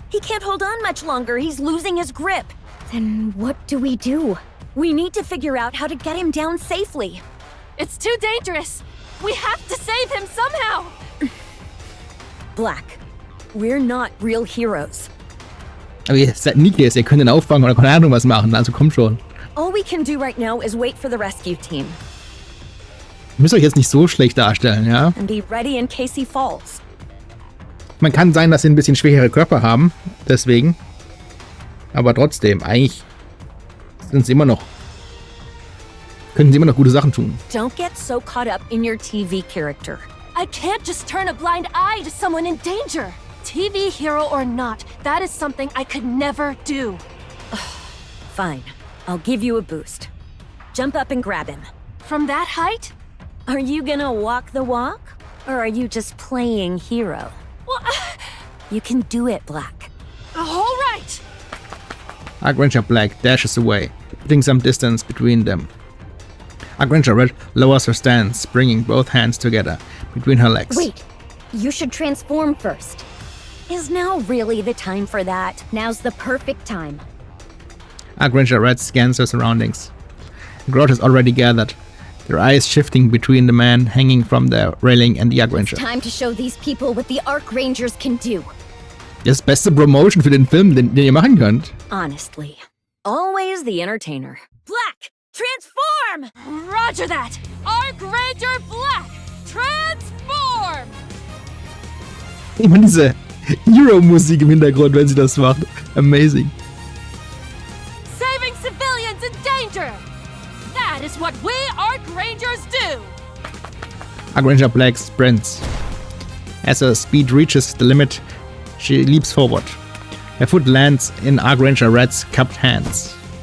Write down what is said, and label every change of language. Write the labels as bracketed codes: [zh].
[en] He can't hold on much longer. He's losing his grip. Then what do we do? We need to figure out how to get him down safely. It's too dangerous. We have to save him somehow. Black, we're not real heroes. [de] Aber ihr seid Nikke, ihr könnt ihn auffangen oder keine Ahnung was machen, also kommt schon. [en] All we can do right now is wait for the rescue team. [de] Ihr müsst euch jetzt nicht so schlecht darstellen, ja? [en] And be ready in case he falls. [de] Man kann sein, dass sie ein bisschen schwächere Körper haben, deswegen. Aber trotzdem, eigentlich sind sie immer noch, können sie immer noch gute Sachen tun. [en] Don't get so caught up in your TV character. I can't just turn a blind eye to someone in danger. TV hero or not, that is something I could never do. Fine, I'll give you a boost. Jump up and grab him. From that height? Are you gonna walk the walk? Or are you just playing hero? Well, You can do it, Black. all right. Arc Ranger Black dashes away, putting some distance between them. Arc Ranger Red lowers her stance, bringing both hands together between her legs. Wait, you should transform first. Is now really the time for that? Now's the perfect time. Arc Ranger Red scans her surroundings. A crowd has already gathered, their eyes shifting between the man hanging from the railing and the Arc Ranger. Time to show these people what the Arc Rangers can do. [de] Das beste Promotion für den Film, den ihr machen könnt. [en] Honestly. Always the entertainer. Black, transform! Roger that. Arc Ranger Black, transform! [de] Immer diese Hero-Musik im Hintergrund, wenn sie das macht. [en] Amazing. Saving civilians in danger. That is what we Arc Rangers do. Arc Ranger Black sprints. As her speed reaches the limit, she leaps forward. Her foot lands in Arc Ranger Red's cupped hands.